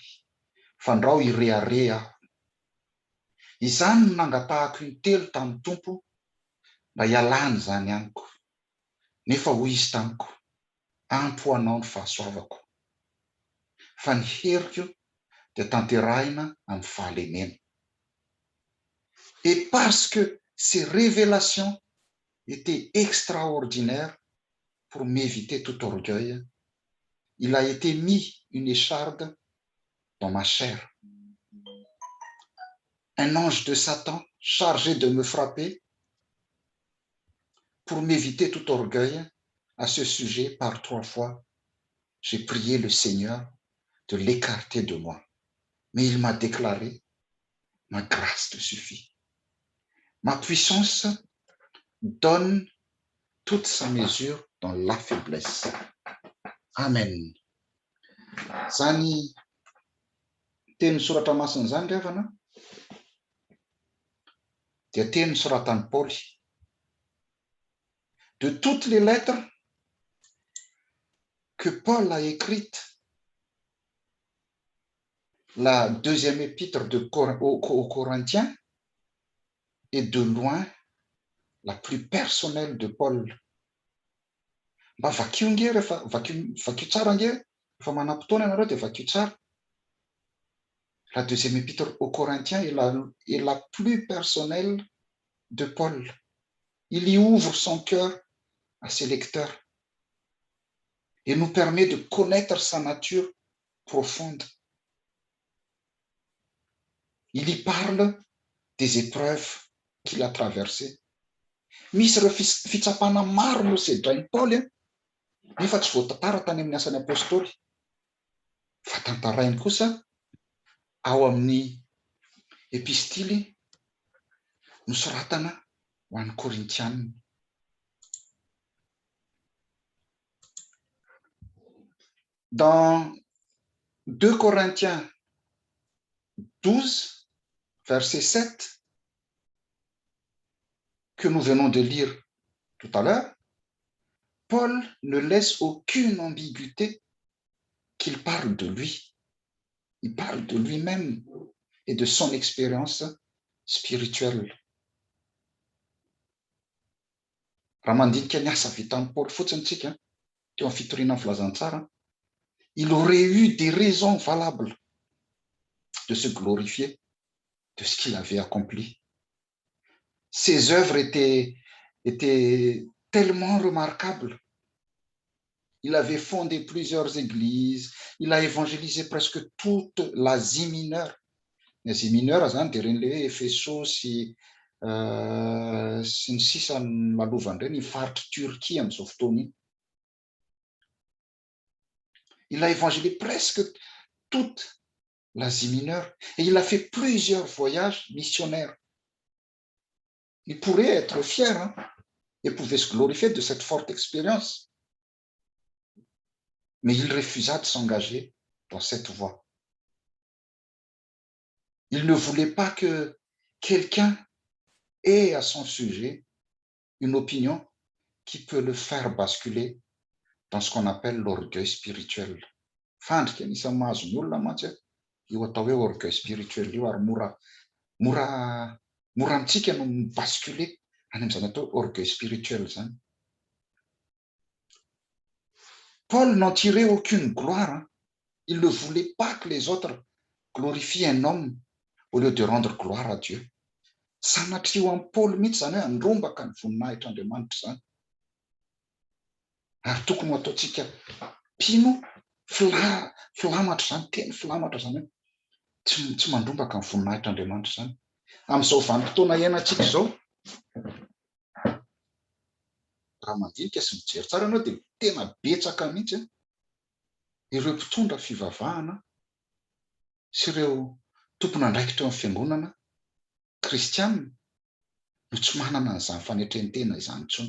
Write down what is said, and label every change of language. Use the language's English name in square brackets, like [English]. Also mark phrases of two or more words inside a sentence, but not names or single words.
[Malagasy] Fandrao hirehareha aho. Izany no nangatahako intelo tamin'ny Tompo mba hialany izany amiko. Nefa hoy izy tamiko, ampy ho anao ny fahasoavako. Fa ny heriko dia tanterahina amin'ny fahalemena. [French] Et parce que ces révélations étaient extraordinaires pour m'éviter tout orgueil, il a été mis une écharde dans ma chair. Un ange de Satan chargé de me frapper pour m'éviter tout orgueil à ce sujet par 3 fois. J'ai prié le Seigneur de l'écarter de moi. Mais il m'a déclaré, ma grâce te suffit. Ma puissance donne toute sa mesure dans la faiblesse. Amen. [Malagasy] Zany teny soratra masina zany revana dia teny soratan'i Paul. [French] De toutes les lettres que Paul a écrites, la deuxième épître aux Corinthiens est de loin la plus personnelle de Paul. [Malagasy] Mba vakio nge rehefa vakio tsara nge rehefa manam-potoana ianareo dia vakio tsara. [French] La deuxième épître aux Corinthiens est la plus personnelle de Paul. Il y ouvre son cœur à ses lecteurs et nous permet de connaître sa nature profonde. Il y parle des épreuves qu'il a traversées. [Malagasy] Misy ireo fitsapana maro no sedrain'i Paul nefa tsy voatantara tany amin'ny asan'ny apôstôly. Fa tantarainy kosa ao amin'ny epistily nosoratana ho an'ny Korintianina. [French] Dans 2 Corinthiens 12, verset 7, que nous venons de lire tout à l'heure, Paul ne laisse aucune ambiguïté qu'il parle de lui. Il parle de lui-même et de son expérience spirituelle. [Malagasy] Raha mandinika ny asa vitan'i Paul fotsiny tsika teo amin'ny fitoriana ny filazantsara, [French] il aurait eu des raisons valables de se glorifier de ce qu'il avait accompli. Ses œuvres étaient tellement remarquables. Il avait fondé plusieurs églises, il a évangélisé presque toute l'Asie mineure. L'Asie mineure, [Malagasy] zany dia reny le Efeso sy ny sisa ny lalovany reny, ny faritry Turquie amin'izao fotoana iny. [French] Il a évangélisé presque toute l'Asie mineure et il a fait plusieurs voyages missionnaires. Il pourrait être fier et pouvait se glorifier de cette forte expérience. Mais il refusa de s'engager dans cette voie. Il ne voulait pas que quelqu'un ait à son sujet une opinion qui peut le faire basculer dans ce qu'on appelle l'orgueil spirituel. [Malagasy] Fandrika anisany mahazo ny olona mantsy io atao hoe [French] orgueil spirituel [Malagasy] io ary mora amintsika no basculer any amin'izany atao [French] orgueil spirituel [Malagasy] zany. [French] Paul n'en tirait aucune gloire. Il ne voulait pas que les autres glorifient un homme au lieu de rendre gloire à Dieu. [Malagasy] Sanatria amin'ny Paul mihitsy zany hoe andrombaka ny voninahitr'Andriamanitra zany. Ary tokony ho ataontsika mpino Filamatra zany, teny filamatra zany hoe tsy mandrombaka ny voninahitr'Andriamanitra zany. Amin'izao vanim-potoana iainantsika izao, raha mandinika sy mijery tsara ianao dia tena betsaka mihitsy ireo mpitondra fivavahana sy ireo tompon'andraikitra eo amin'ny fiangonana kristianina no tsy manana an'izany fanetrentena izany intsony.